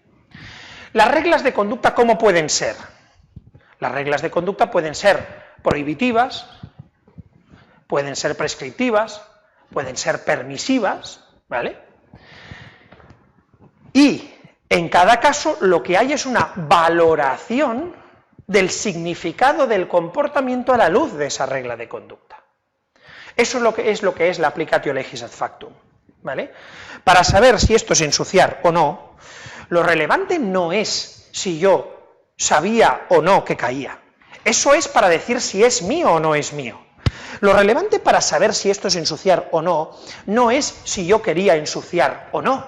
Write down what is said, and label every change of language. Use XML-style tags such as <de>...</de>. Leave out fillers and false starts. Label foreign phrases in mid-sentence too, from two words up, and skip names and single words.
<es>Las reglas de conducta, ¿cómo pueden ser? Las reglas de conducta pueden ser prohibitivas, pueden ser prescriptivas, pueden ser permisivas, ¿vale? Y en cada caso lo que hay es una valoración del significado del comportamiento a la luz de esa regla de conducta. Eso es lo que es la</es> <la>applicatio legis ad factum,</la> <es>¿vale? Para saber si esto es ensuciar o no, lo relevante no es si yo sabía o no que caía. Eso es para decir si es mío o no es mío. Lo relevante para saber si esto es ensuciar o no, no es si yo quería ensuciar o no.</es>